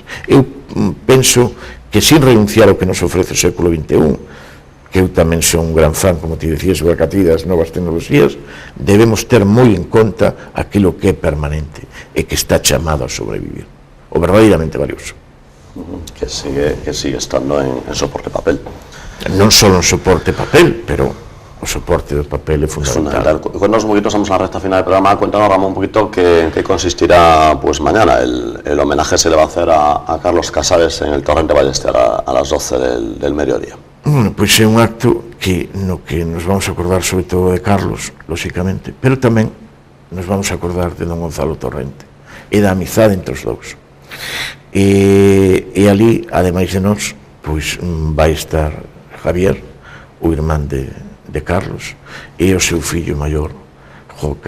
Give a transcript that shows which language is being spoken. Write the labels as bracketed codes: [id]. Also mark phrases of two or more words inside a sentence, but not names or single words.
[gl] Eu penso que sin renunciar ao que nos ofrece o século XXI, que eu tamén son un gran fan, como te dicías, do Acatí das novas tecnologías, debemos ter moi en conta aquilo que é permanente e que está chamado a sobrevivir, o verdadeiramente valioso. [es] Que sigue estando en soporte papel. [gl] Non só en soporte papel, pero o soporte do papel é fundamental. [es] Cuéntanos un poquito, estamos en la recta final del programa, cuéntanos, Ramón, un poquito en qué consistirá pues mañana el homenaje se le va a hacer a Carlos Casares en el Torrente Ballester a las 12 del mediodía. [gl] Bueno, pois é un acto no que nos vamos a acordar sobre todo de Carlos, lóxicamente, pero tamén nos vamos a acordar de don Gonzalo Torrente e da amizade entre os dous. E ali, ademais de nós, pois vai estar Javier, o irmán de Carlos, e o seu fillo maior, Jocan.